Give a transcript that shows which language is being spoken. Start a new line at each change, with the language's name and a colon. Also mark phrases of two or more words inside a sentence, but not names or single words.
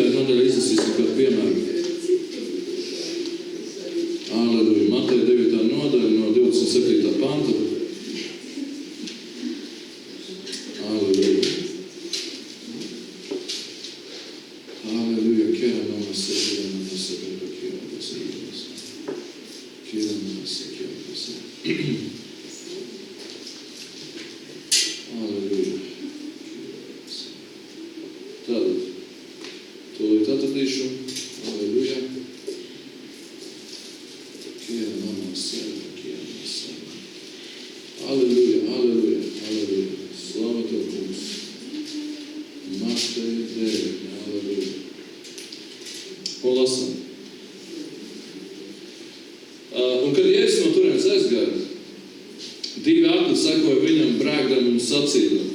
Latvian: nodaļa izlasīsim par piemēru. Aleluja. Mateja 9. nodaļa no 27. panta. Aleluja. Aleluja. Kera nomasa, kera nomasa, kera nomasa, kera nomasa, kera nomasa. Aleluja. Tātad, tūlīt atradīšu. Aleluja. Kera nomasa, kera nomasa. Aleluja, aleluja, aleluja. Slava Tev, kungs. Mateja 9. Aleluja. Ko lasam? Un kad Jēzus no turienes aizgāja, 2 akli sekoja viņam brēgdam un sacīdam.